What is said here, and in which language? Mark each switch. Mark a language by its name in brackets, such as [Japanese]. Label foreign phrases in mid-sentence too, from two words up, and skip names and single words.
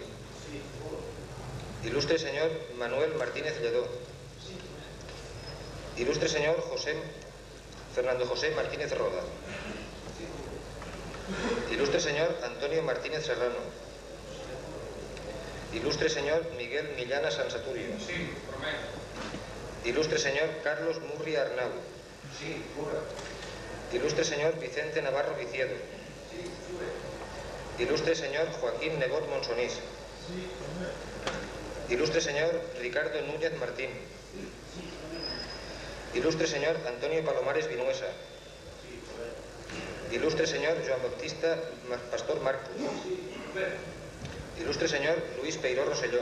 [Spanish] Ilustre señor Manuel Martínez Lledó. Ilustre señor Fernando José Martínez Roda. Ilustre señor Antonio Martínez Serrano. Ilustre señor Miguel Millana Sansaturio. Ilustre señor Carlos Murria Arnau. Ilustre señor Vicente Navarro Viciedo. Ilustre señor Joaquín Nebot Monsonís. Ilustre señor Ricardo Núñez Martín. Ilustre señor Antonio Palomares Vinuesa. Ilustre señor Joan Baptista Pastor Marcos. Ilustre señor Luis Peiró Rosselló.